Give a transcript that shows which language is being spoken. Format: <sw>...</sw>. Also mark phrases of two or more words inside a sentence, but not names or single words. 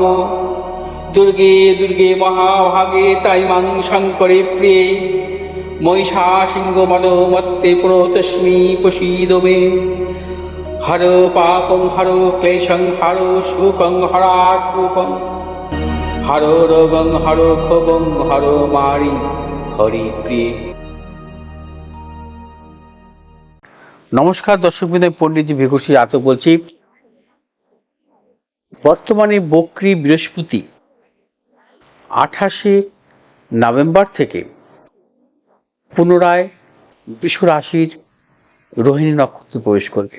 <sa>दुर्गे दुर्गे महाभागे ताइमां शङ्करे प्रिये महिषासिंहवधमत्ते प्रणतोऽस्मि प्रसीद मे। हरो पापं हरो क्लेशं हरो शोकं हरात्मकं हरो रोगं हरो क्षोभं हरो मारि हरिप्रिये।</sa> <bn>নমস্কার দর্শকবৃন্দ, পণ্ডিতজি ভিকুশী আতক বলছি। বর্তমানে বক্রী বৃহস্পতি 28শে নভেম্বর থেকে পুনরায় বৃষ রাশির রোহিণী নক্ষত্রে প্রবেশ করবে।</bn>